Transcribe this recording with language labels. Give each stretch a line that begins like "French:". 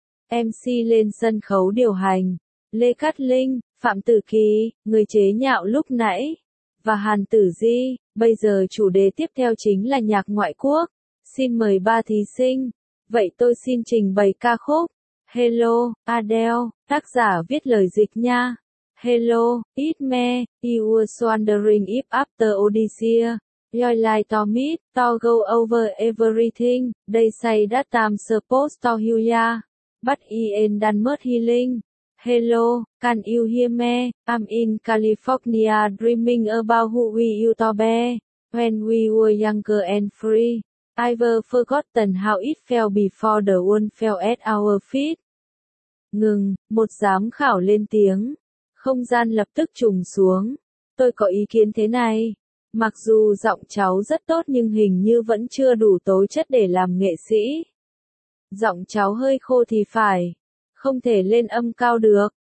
Vietnamese: MC lên sân khấu điều hành, Lê Cát Linh, Phạm Tử Kỳ, người chế nhạo lúc nãy, và Hàn Tử Di, bây giờ chủ đề tiếp theo chính là nhạc ngoại quốc. Xin mời ba thí sinh. Vậy tôi xin trình bày ca khúc Hello, Adele, tác giả viết lời dịch nha.
English: Hello, it me, you were wondering if after Odyssey, your life to meet, to go over everything, they say that time supposed to heal ya, but I ain't done much healing. Hello, can you hear me? I'm in California dreaming about who we used to be, when we were younger and free. I've forgotten how it felt before the world fell at our feet.
Vietnamese: Ngừng, một giám khảo lên tiếng. Không gian lập tức trùng xuống. Tôi có ý kiến thế này. Mặc dù giọng cháu rất tốt nhưng hình như vẫn chưa đủ tố chất để làm nghệ sĩ. Giọng cháu hơi khô thì phải. Không thể lên âm cao được.